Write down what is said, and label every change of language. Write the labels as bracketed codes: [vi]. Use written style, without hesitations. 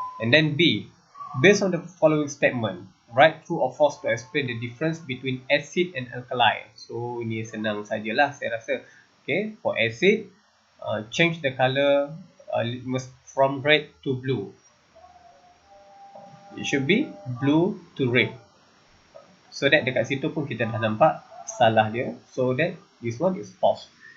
[en] And then B, based on the following statement, write true or false to explain the difference between acid and alkali. [ms] So ini senang sajalah saya rasa. [en] Okay, for acid, change the color from red to blue. It should be blue to red. So that [ms] dekat situ pun kita dah nampak salah dia. [en] So that this one is false.